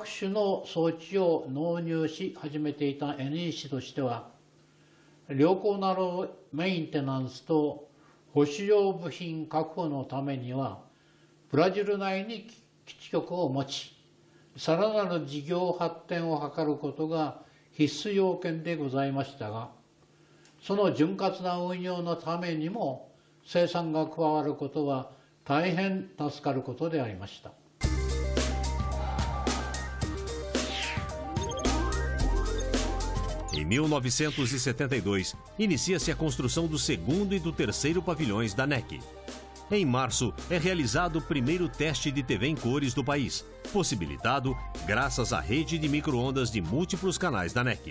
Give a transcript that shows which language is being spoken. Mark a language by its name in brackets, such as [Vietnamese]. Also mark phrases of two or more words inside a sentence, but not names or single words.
[Japanese] 種の装置を納入し始めていた NEC としては、良好なるメンテナンスと保守用部品確保のためには、ブラジル内に基地局を持ち、さらなる事業発展を図ることが必須要件でございましたが、その潤滑な運用のためにも生産が加わることは大変助かることでありました。 [Portuguese] Em 1972, inicia-se a construção do segundo e do terceiro pavilhões da NEC. Em março, é realizado o primeiro teste de TV em cores do país, possibilitado graças à rede de micro-ondas de múltiplos canais da NEC.